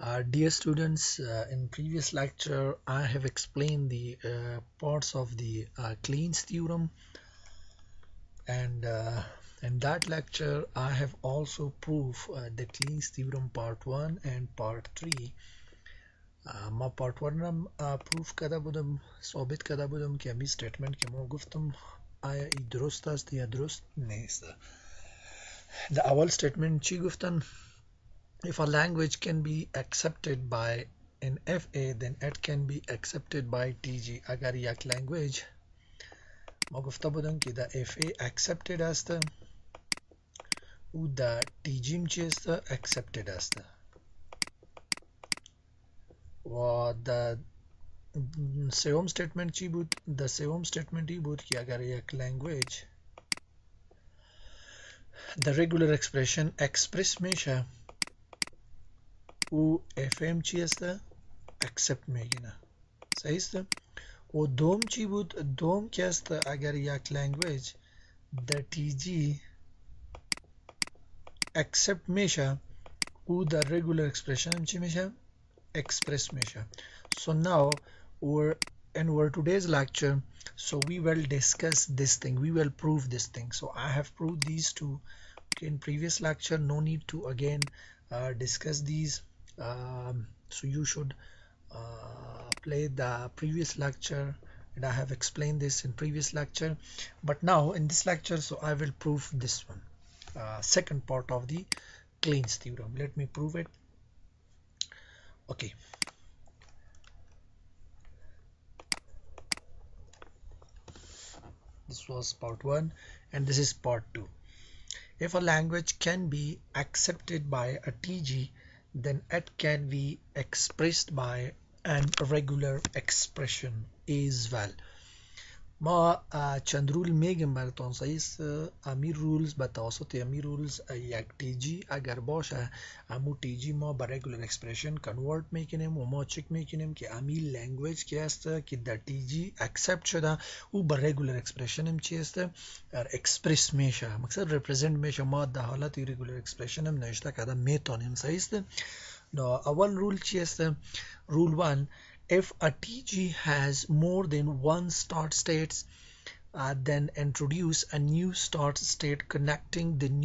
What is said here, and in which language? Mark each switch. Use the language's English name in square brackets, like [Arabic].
[English] Dear students, in previous lecture I have explained the parts of the Kleen's theorem, and in that lecture I have also proved the Kleen's theorem part 1 and part 3. [Persian] ما part 1 رم proof كده بودم ثابت كده بودم که امی statement که ما گفتم آیا ای درست است یا درست نیست. [English] The اول statement [Persian] چی گفتن؟ [English] If a language can be accepted by an FA, then it can be accepted by TG. [Persian] اگر یک language ما گفته بودم که در FA accepted است و در TG هم چی است؟ accepted است. و در سوم statement چی بود؟ در سوم statement ای بود که اگر یک language the regular expression express میشه و FM چی است؟ accept میگیره. صحیح است؟ و دوم چی بود؟ دوم که است اگر یک لنگویج در TG accept میشه او در regular expression هم چی میشه؟ express میشه. [English] So now in our today's lecture, so we will discuss this thing, we will prove this thing. So I have proved these two in previous lecture, no need to again discuss these. So you should play the previous lecture, and I have explained this in previous lecture, but now in this lecture so I will prove this one, second part of the Kleen's theorem. Let me prove it. Okay, this was part 1 and this is part 2. If a language can be accepted by a TG, then it can be expressed by an regular expression as well. [Persian] ما چند رول میگم براتون. صحیح است؟ امی رولز به توسط امی رولز یک تی جی اگر باشه امو تی جی ما به رگولر اکسپرشن کنورت میکنیم و ما چک میکنیم که امی لنگویج که است که در تی جی اکسپت شده او به رگولر اکسپرشن هم چی است؟ اکسپرس میشه، مقصد ریپرزنت میشه. ما در حالت رگولر اکسپرشن هم نوشته کده میتونیم. صحیح است؟ اول رول چی است؟ رول 1: [English] if a TG has more than one start states, then introduce a new start state connecting